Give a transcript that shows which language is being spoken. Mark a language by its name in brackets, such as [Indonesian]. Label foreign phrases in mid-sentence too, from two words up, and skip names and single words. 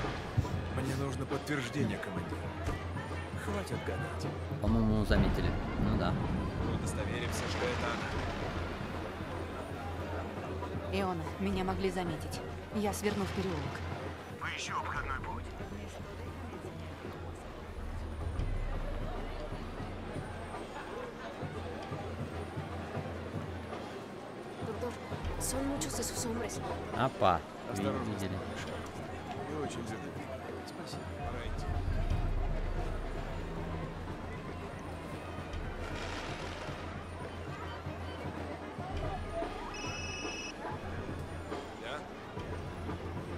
[Russian] Мне нужно подтверждение, командир. Хватит гадать. По-моему, заметили. Ну да. Удостоверимся, что это она. Иона, меня могли заметить. Я сверну в переулок. поищу обходной путь. [Spanish] Doctor, son muchos de sus hombres. [Russian] Опа. Осторожно, Видели. Миша. Не очень задумчиво. Спасибо. Пора идти. Да?